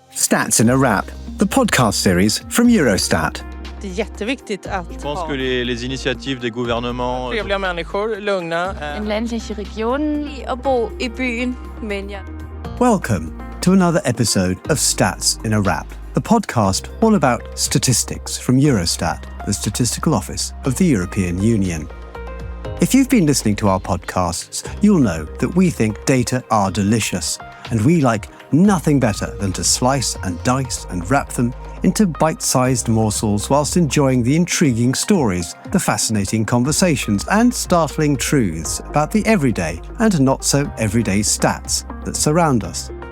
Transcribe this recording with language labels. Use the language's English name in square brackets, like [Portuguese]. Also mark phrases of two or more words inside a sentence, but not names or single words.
[English] Stats in a Wrap, the podcast series from Eurostat. [Swedish] Det är jätteviktigt att [French] Je pense que les initiatives des gouvernements... [Swedish] trevliga människor, lugna. En ländlig region att bo i byn, men ja. [English] Welcome to another episode of Stats in a Wrap, the podcast all about statistics from Eurostat, the statistical office of the European Union. If you've been listening to our podcasts, you'll know that we think data are delicious, and we like nothing better than to slice and dice and wrap them into bite-sized morsels whilst enjoying the intriguing stories, the fascinating conversations and startling truths about the everyday and not so everyday stats that surround us.